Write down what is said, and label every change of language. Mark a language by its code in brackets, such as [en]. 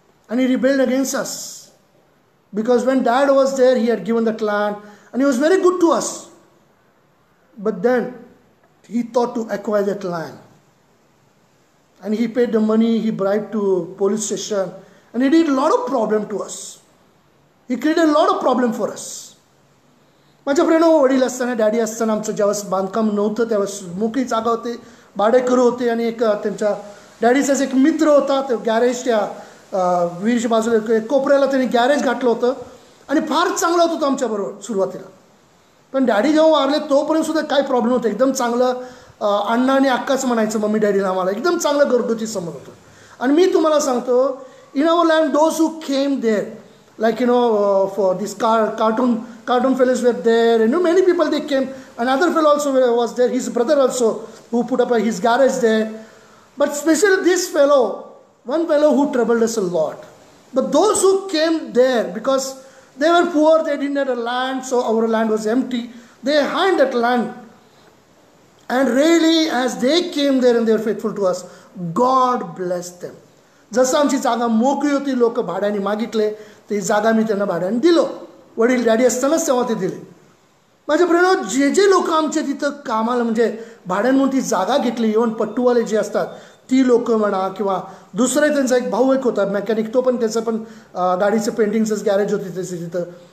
[en] And he rebelled against us. Because when Dad was there, he had given that land, and he was very good to us. But then he thought to acquire that land. And he paid the money, he bribed to police station, and he did a lot of problem to us. He created a lot of problem for us. [mr] माझ्या friend वडील असताना, daddy असताना आमचं ज्यावेळेस बांधकाम नव्हतं त्यावेळेस मोकळी जागा होते, भाडेकरू होते. आणि एक त्यांच्या डॅडीचाच एक मित्र होता, तो गॅरेज त्या विहिरीच्या बाजूला कोपऱ्याला त्यांनी गॅरेज घातलं होतं. आणि फार चांगलं होतं आमच्याबरोबर सुरुवातीला. पण डॅडी जेव्हा वारले तोपर्यंत सुद्धा काही प्रॉब्लेम होते. एकदम चांगलं अण्णा आणि अक्काच म्हणायचं मम्मी डॅडीला आम्हाला. एकदम चांगलं घरगुती संबंध होतं. आणि मी तुम्हाला सांगतो, [en] In our land those who came there, like for this cartoon fellows were there, and many people they came. Another fellow also was there, his brother also, who put up his garage there. But especially this fellow, one fellow who troubled us a lot. But those who came there, because they were poor, they didn't have a land, so our land was empty. They had that land. And really, as they came there and they were faithful to us, God blessed them. [mr] जसं आमची जागा मोकळी होती, लोक भाड्याने मागितले, ती जागा मी त्यांना भाड्याने दिलो. वडील डॅडी असतानाच तेव्हा ते दिले. माझ्या प्रेमात जे लोक आमच्या तिथं कामाला म्हणजे भाड्याने म्हणून ती जागा घेतली, इव्हन पट्टूवाले जे असतात ती लोक म्हणा, किंवा दुसरा त्यांचा एक भाऊ एक होता मेकॅनिक, तो पण त्याचं पण गाडीचं पेंटिंगचंच गॅरेज होती त्याचं तिथं.